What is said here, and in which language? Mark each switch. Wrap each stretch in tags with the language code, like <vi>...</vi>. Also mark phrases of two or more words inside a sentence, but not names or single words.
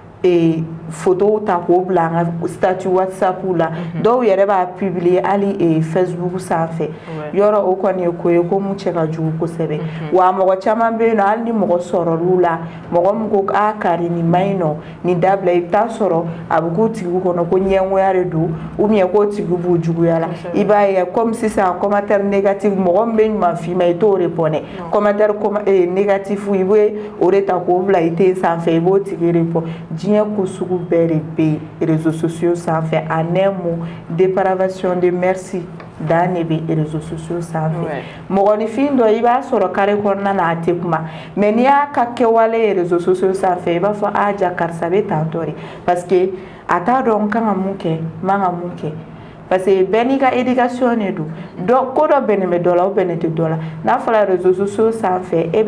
<bm>photo ta k'o bila an ka statut WhatsApp la dɔw yɛrɛ b'a publier hali Facebook sanfɛ yɔrɔ o kɔni ye ko ye ko mun cɛ ka jugu kosɛbɛ wa mɔgɔ caman bɛ yen nɔ hali ni mɔgɔ sɔrɔl'u la mɔgɔ min ko kari nin ma ɲi nɔ nin dabila i bɛ taa sɔrɔ a bɛ k'u tigiw kɔnɔ ko ɲɛngoya de don</bm> <fr>ou bien</fr> <bm>k'o tigi b'u juguya la i b'a ye comme sisan</bm> <fr>commentaire négatif</fr> <bm>mɔgɔ min bɛ ɲuman f'i ma i t'o répondre</bm> <fr>commentaire négatif</fr> <bm>i bɛ o de ta k'o bila i ten sanfɛ i b'o tigi répondre diɲɛ ko sugu bɛɛ de bɛ</bm> <fr>réseaux sociaux</fr> <bm>sanfɛ</bm> <fr>en un mot dépravation</fr> <bm>de merci dan de bɛ</bm> <fr>réseaux sociaux</fr> <bm>sanfɛ mɔgɔninfin dɔ i b'a sɔrɔ carré kɔnɔna na a tɛ kuma mais n'i y'a ka kɛwale ye</bm> <fr>réseaux sociaux</fr> <bm>sanfɛ i b'a fɔ a ja karisa bɛ tantɔ de</bm> <fr>parce que</fr> <bm>a t'a dɔn n kan ka mun kɛ n man ka mun kɛ</bm> <fr>parce que</fr> <bm>bɛɛ n'i ka éducation de don ko dɔ bɛnnen bɛ dɔ la o bɛnnen tɛ dɔ la n'a fɔra</bm> <fr>réseaux sociaux</fr> <bm>sanfɛ e</bm>